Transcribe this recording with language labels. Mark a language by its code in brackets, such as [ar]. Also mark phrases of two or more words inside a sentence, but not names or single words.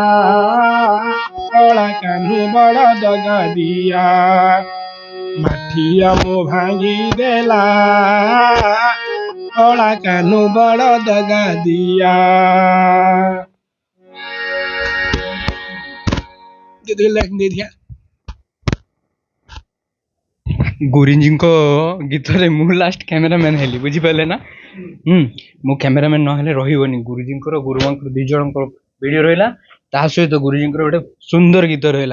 [or] କଳା କାନୁ ବଡ଼ା ଦଗା ଦିଆ ମାଠିଆ ମୋ ଭାଙ୍ଗି ଦେଲା କଳା କାନୁ ବଡ଼ା ଦଗା ଦିଆ। ଟିକେ ଲାଇନ୍ ଦେଇଦିଆ। ଗୁରୁଜୀଙ୍କ ଗୀତରେ ମୁଁ [en] last cameraman [or] ହେଲି, ବୁଝିପାରିଲେ ନା? ମୁଁ କ୍ୟାମେରାମ୍ୟାନ୍ ନହେଲେ ରହିବନି। ଗୁରୁଜୀଙ୍କର ଗୁରୁମାଙ୍କର 2 ଜଣଙ୍କର ଭିଡ଼ିଓ ରହିଲା, ତା ସହିତ ଗୁରୁଜୀଙ୍କର ଗୋଟେ ସୁନ୍ଦର ଗୀତ ରହିଲା।